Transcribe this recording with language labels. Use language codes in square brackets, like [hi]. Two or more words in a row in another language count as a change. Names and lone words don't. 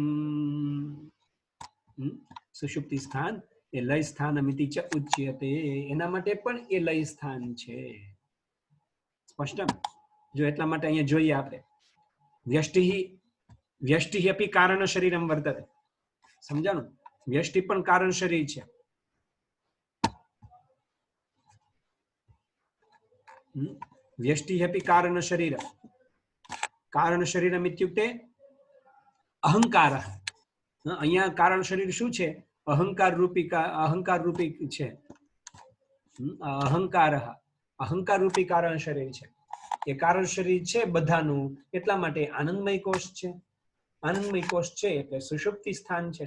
[gu] સુષુપ્તિ સ્થાન એ લય [sa] સ્થાનમિતિ ચ ઉચ્યતે, [gu] એના માટે પણ એ લય સ્થાન છે। સ્પષ્ટ? જો એટલા માટે અહીંયા જોઈએ આપણે [sa] વ્યષ્ટિ અપી કારણ શરીરમ વર્તતે। [gu] સમજાણું? વ્યષ્ટિ પણ કારણ શરીર છે। व्यष्टि अपि कारण शरीर, कारण शरीरम इत्युक्ते अहंकारः। અહીંયા કારણ શરીર શું છે? અહંકાર રૂપી છે। અહંકાર, અહંકાર રૂપી કારણ શરીર છે. એ કારણ શરીર છે બધાનું, એટલા માટે આનંદમય કોષ છે. આનંદમય કોષ છે એટલે સુષુપ્તિ સ્થાન છે.